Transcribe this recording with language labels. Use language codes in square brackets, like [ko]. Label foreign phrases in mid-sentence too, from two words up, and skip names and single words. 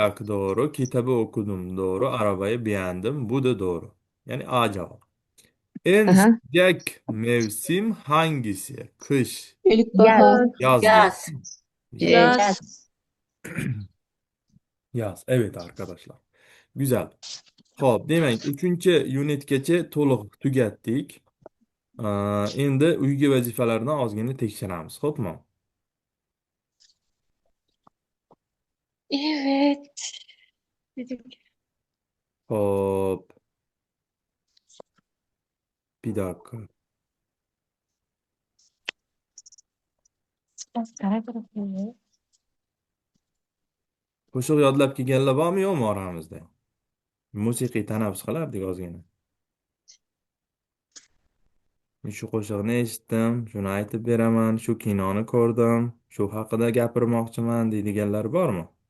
[tr] yak doğru. Kitabı okudum doğru. Arabayı beğendim. Bu da doğru. Yani A cevap. En Aha. sıcak mevsim hangisi? Kış, İlkbahar. Yaz. yaz mı? Yaz. Güzel. Evet. Yaz. Yaz. Evet arkadaşlar. Güzel. [uz] Hop, demek uchinchi unitgacha to'liq tugatdik. Endi uyga vazifalarni ozgina tekshiramiz, xo'pmi? [tr] Evet. Hop, bir dakika. [uz] Qo'shiq yodlab kelganlar bormi yo'qmi oramizda? Musiqiy tanaffus qilardik ozgina. Men shu qo'shiqni eshitdim, shuni aytib beraman, shu kinoni ko'rdim, shu haqida gapirmoqchiman deydiganlar bormi?